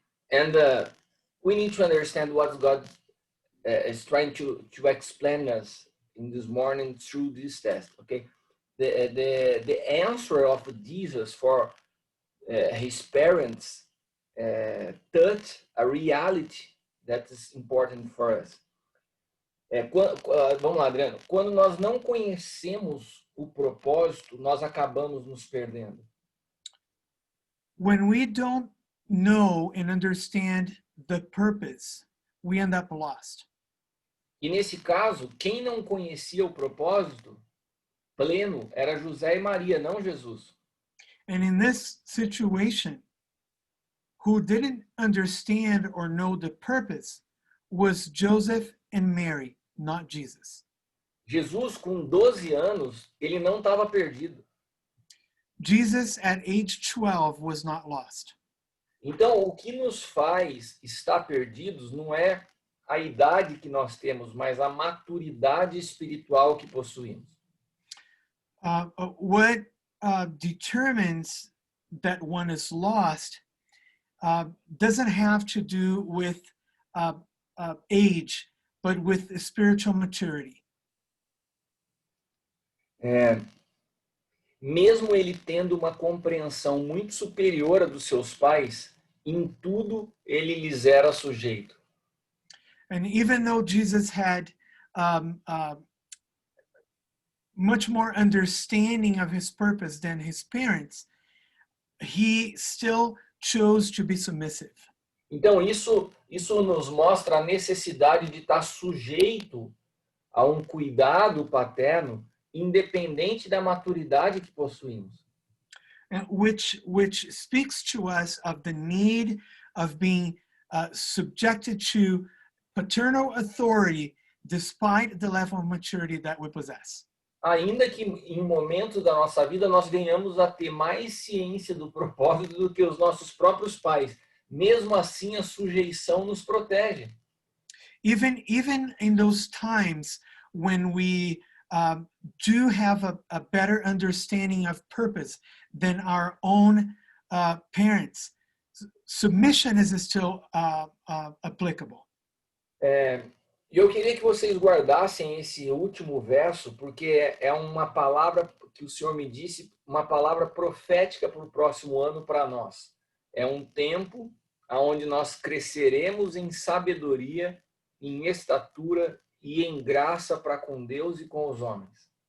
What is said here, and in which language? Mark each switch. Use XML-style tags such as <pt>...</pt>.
<en>And we need to understand what God is trying to explain us in this morning through this test. Okay, the answer of Jesus for his parents touch a reality that is important for us.</en> <pt>Vamos lá, Adriano. Quando nós não conhecemos o propósito, nós acabamos nos perdendo.</pt> <en>When we don't know and understand the purpose, we end up lost.</en> <pt>E nesse caso, quem não conhecia o propósito pleno era José e Maria, não Jesus.</pt> <en>And in this situation, who didn't understand or know the purpose was Joseph and Mary, not Jesus.</en> <pt>Jesus, com 12 anos, ele não estava perdido.</pt> <en>Jesus at age 12 was not lost.</en> <pt>Então, o que nos faz estar perdidos não é a idade que nós temos, mas a maturidade espiritual que possuímos.</pt> <en>What determines that one is lost doesn't have to do with age, but with spiritual maturity.</en> <pt>Mesmo ele tendo uma compreensão muito superior à dos seus pais, em tudo ele lhes era sujeito.</pt> <en>And even though Jesus had much more understanding of his purpose than his parents, he still chose to be submissive.</en> <pt>Então, isso nos mostra a necessidade de estar sujeito a um cuidado paterno, independente da maturidade que possuímos.</pt> <en>Which speaks to us of the need of being subjected to paternal authority despite the level of maturity that we possess.</en> <pt>Ainda que em momentos da nossa vida nós venhamos a ter mais ciência do propósito do que os nossos próprios pais, mesmo assim a sujeição nos protege.</pt> <en>Even in those times when we do have a better understanding of purpose than our own parents, submission is still applicable.</en> <pt>E eu queria que vocês guardassem esse último verso, porque é uma palavra que o Senhor me disse, uma palavra profética para o próximo ano para nós. É um tempo onde nós cresceremos em sabedoria, em estatura e em graça para com Deus e com os homens.</pt>